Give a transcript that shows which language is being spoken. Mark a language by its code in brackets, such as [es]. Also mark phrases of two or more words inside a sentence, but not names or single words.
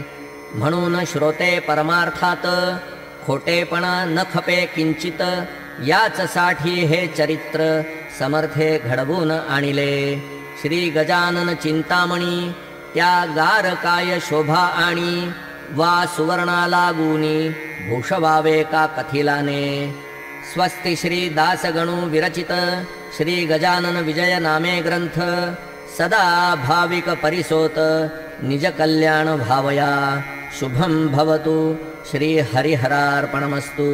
[mr] म्हणून श्रोते परमार्थात, खोटेपणा न खपे किंचित. याच साठी हे चरित्र समर्थे घडवून आणिले. श्री गजानन चिंतामणी, त्या गार काय शोभा आणि. वा सुवर्णाला गुणी, भूषवावे का कथिलाने. स्वस्ति श्री दासगणू विरचित, श्री गजानन विजय नामे ग्रंथ. सदा भाविक परिसोत, निज कल्याण भावया. [sa] शुभं भवतु, श्री हरिहरार्पणमस्तु.